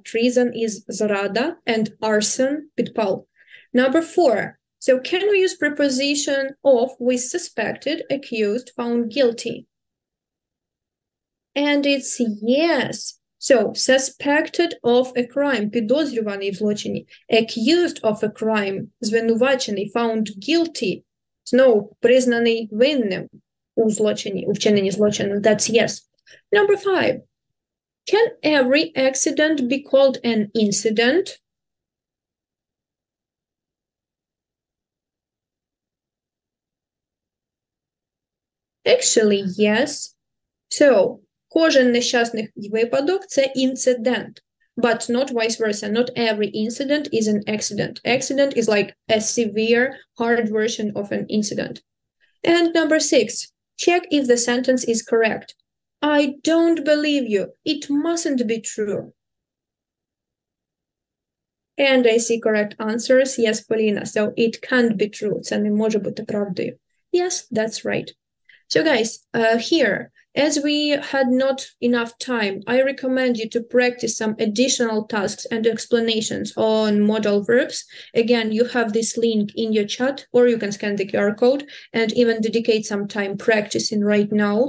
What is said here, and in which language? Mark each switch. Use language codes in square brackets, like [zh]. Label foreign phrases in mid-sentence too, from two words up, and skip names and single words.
[en] Treason is zrada and arson, підпал. Number 4. So can we use preposition of with suspected, accused, found guilty? And it's yes. So, suspected of a crime, [uk] підозрюваний в злочині, [en] accused of a crime, звинувачений, found guilty, [uk] знову признаний винним у злочині, у вчиненні злочину. [en] That's yes. Number 5. Can every accident be called an incident? Actually, yes. So, [uk] кожен нещасний випадок – це інцидент, [en] but not vice versa. Not every incident is an accident. Accident is like a severe, hard version of an incident. And number 6, check if the sentence is correct. I don't believe you. It mustn't be true. And I see correct answers. Yes, Polina. So it can't be true. [uk] Це не може бути правдою. [en] Yes, that's right. So guys, here, as we had not enough time, I recommend you to practice some additional tasks and explanations on modal verbs. Again, you have this link in your chat, or you can scan the QR code and even dedicate some time practicing right now.